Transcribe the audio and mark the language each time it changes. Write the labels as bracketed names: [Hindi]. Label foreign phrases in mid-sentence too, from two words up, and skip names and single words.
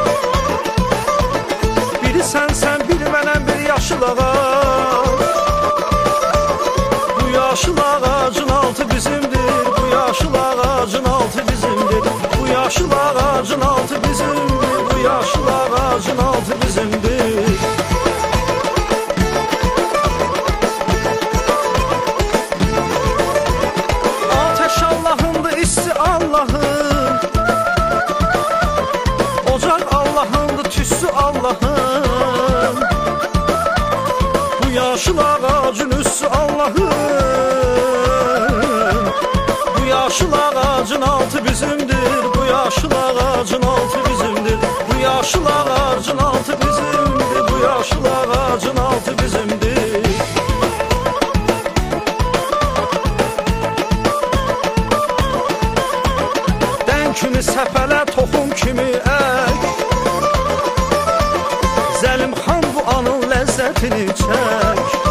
[Azerbaijani] Biri sensen, biri mənəm, bir yaşıl ağac. Bu yaşıl ağacın altı bizimdir, yaşıl ağacın altı bizimdir, bu yaşıl ağacın altı bizimdir, bu yaşıl ağacın ağacın altı bizimdir. [Turkish] Ateş Allah'ındır, isti Allah'ın, ocak Allah'ındır, tüssü Allah'ın. [Azerbaijani] Bu yaşıl ağacın üssü Allah'ın, bu yaşıl ağacın altı bizimdir. Bu yaşıl ağacın altı bizimdir. Bu yaşıl ağacın altı bizimdir. Bu yaşıl ağacın altı bizimdir. Dən kimi səpələ, toxum kimi ək, Zəlimxan bu anın ləzzətini çək.